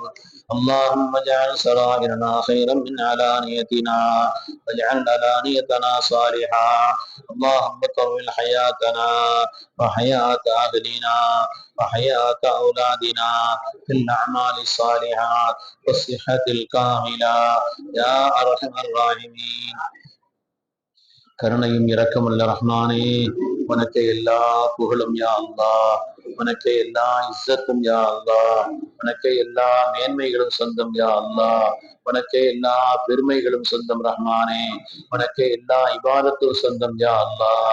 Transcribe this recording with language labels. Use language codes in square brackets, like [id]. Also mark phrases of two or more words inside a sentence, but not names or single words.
[ar] اللهم اجعل سرائرنا خيرا من علانيتنا واجعل علانيتنا صالحا. اللهم طول حياتنا وحياة أهلنا وحياة أولادنا في الأعمال الصالحات والصحة الكاملة يا أرحم الراحمين. [ta] கருணையும் இரக்கமுள்ள ரஹ்மானே, உனக்கு எல்லா புகழும் [ar] يا الله, [ta] உனக்கு எல்லா இஸ்ஸத்தும் [ar] يا الله, [ta] உனக்கு எல்லா மேன்மைகளும் சொந்தம் [ar] يا الله, [ta] உனக்கு எல்லா பெருமைகளும் சொந்தம் ரஹ்மானே, உனக்கு எல்லா இபாதத்தும் சொந்தம் [ar] يا الله.